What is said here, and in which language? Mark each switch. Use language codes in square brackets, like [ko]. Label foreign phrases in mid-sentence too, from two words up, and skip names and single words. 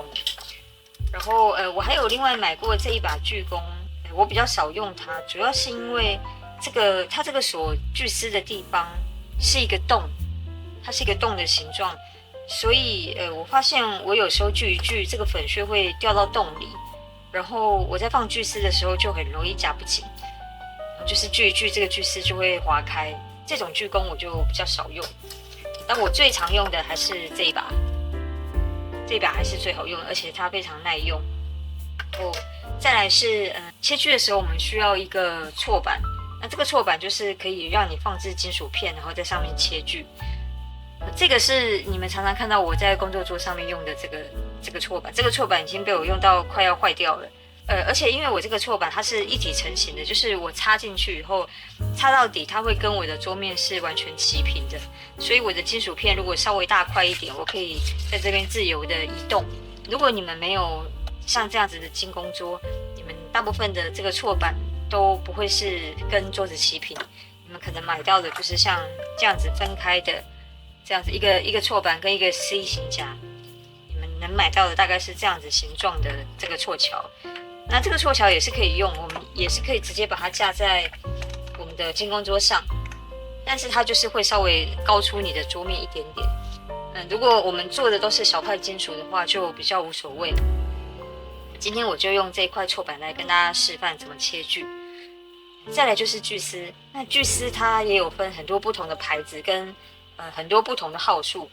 [zh] 然後我還有另外買過這一把鋸工，我比較少用它，主要是因為它這個所鋸絲的地方是一個洞，它是一個洞的形狀，所以我發現我有時候鋸一鋸，這個粉屑會掉到洞裡，然後我在放鋸絲的時候就很容易夾不緊，就是鋸一鋸這個鋸絲就會滑開。這種鋸工我就比較少用，但我最常用的還是這一把。這把還是最好用的，而且它非常耐用。再來是切鋸的時候我們需要一個銼板，那這個銼板就是可以讓你放置金屬片，然後在上面切鋸。這個是你們常常看到我在工作桌上面用的這個銼板，這個銼板已經被我用到快要壞掉了。而且因為我這個銼板它是一體成型的，就是我插進去以後插到底，它會跟我的桌面是完全齊平的，所以我的金屬片如果稍微大塊一點，我可以在這邊自由的移動。如果你們沒有像這樣子的金工桌，你們大部分的這個銼板都不會是跟桌子齊平，你們可能買到的就是像這樣子分開的，這樣子一個銼板跟一個 C 型夾，你們能買到的大概是這樣子形狀的這個銼橋。那這個銼橋也是可以用，我們也是可以直接把它架在我們的金工桌上，但是它就是会稍微高出你的桌面一點點。如果我們做的都是小塊金屬的話，就比較無所謂。今天我就用這一塊銼板來跟大家示範怎麼切鋸。再來就是鋸絲，那鋸絲它也有分很多不同的牌子跟很多不同的號數。